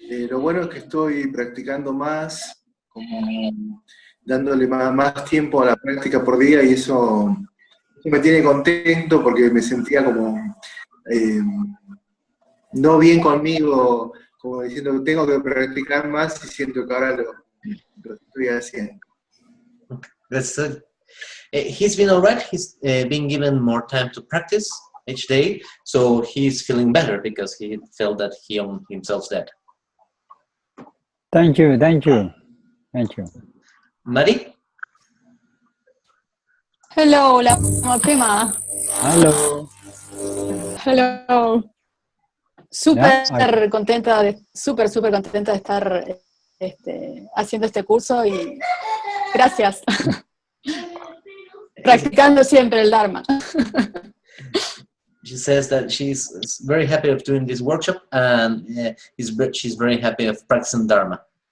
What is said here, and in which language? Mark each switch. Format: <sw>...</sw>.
<es>Lo bueno es que estoy practicando más, como dándole más tiempo a la práctica por día, y eso me tiene contento porque me sentía como no bien conmigo, como diciendo que tengo que practicar más, y siento que ahora lo estoy haciendo.</es> <en>That's good. He's been all right. He's been given more time to practice each day, so he's feeling better because he felt that he owned himself that. Thank you. Mari? Hello, hola, Pema. Hello.</en> <es>Súper contenta de estar haciendo este curso, y gracias. Practicando siempre el Dharma.</es> <en>She says that she's very happy of doing this workshop, and she's very happy of practicing Dharma.</en>